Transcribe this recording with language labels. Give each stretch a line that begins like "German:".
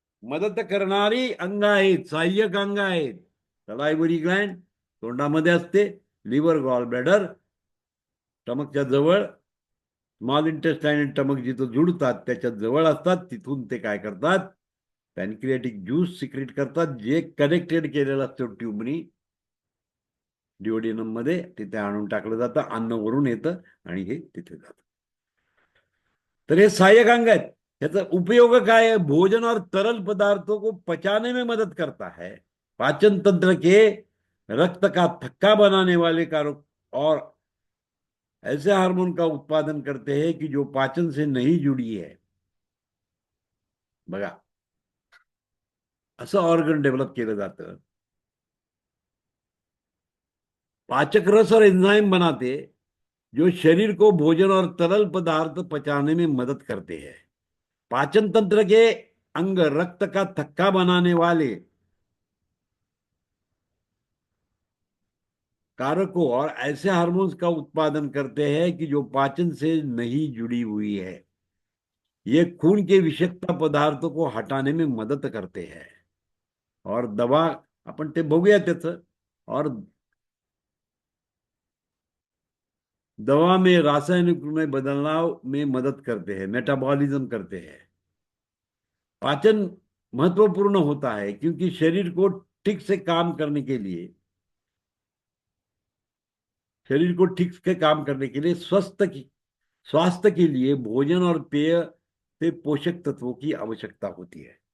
Marathi: मदत करणारी अंग आहेत, सहाय्यक अंग आहेत. सलायव्हरी ग्लँड तोंडामध्ये असते, लिव्हर, गॉल ब्लॅडर स्टमकच्या जवळ, स्मॉल इंटेस्टाईन आणि स्टमक जिथं जुडतात त्याच्या जवळ असतात. तिथून ते काय करतात? पॅनक्रियाटिक ज्यूस सिक्रेट करतात, जे कनेक्टेड केलेलं असतं ट्यूबनी डिओडिनम मध्ये. तिथे आणून टाकलं जातं, अन्न वरून येतं आणि हे तिथे जातं. तर हे सहाय्यक अंग आहेत. त्याचा उपयोग काय है?
Hindi: भोजन और तरल पदार्थों को पचाने में मदद करता है, पाचन तंत्र के रक्त का थक्का बनाने वाले कारक और ऐसे हार्मोन का उत्पादन करते हैं कि जो पाचन से नहीं जुड़ी है.
Marathi: बघा, असं ऑर्गन डेव्हलप केलं जातं.
Hindi: पाचक रस और एंजाइम बनाते जो शरीर को भोजन और तरल पदार्थ पचाने में मदद करते हैं. पाचन तंत्र के अंग रक्त का थक्का बनाने वाले कारकों और ऐसे हार्मोन्स का उत्पादन करते हैं कि जो पाचन से नहीं जुड़ी हुई है. ये खून के विषाक्त पदार्थों को हटाने में मदद करते हैं. और दवा
Marathi: आपण ते बघूया त्याचं.
Hindi: और दवा में रासायनिक में बदलाव में मदद करते हैं, मेटाबॉलिज्म करते हैं. पाचन महत्वपूर्ण होता है क्योंकि शरीर को ठीक से काम करने के लिए स्वास्थ्य के लिए भोजन और पेय से पोषक तत्वों की आवश्यकता होती है.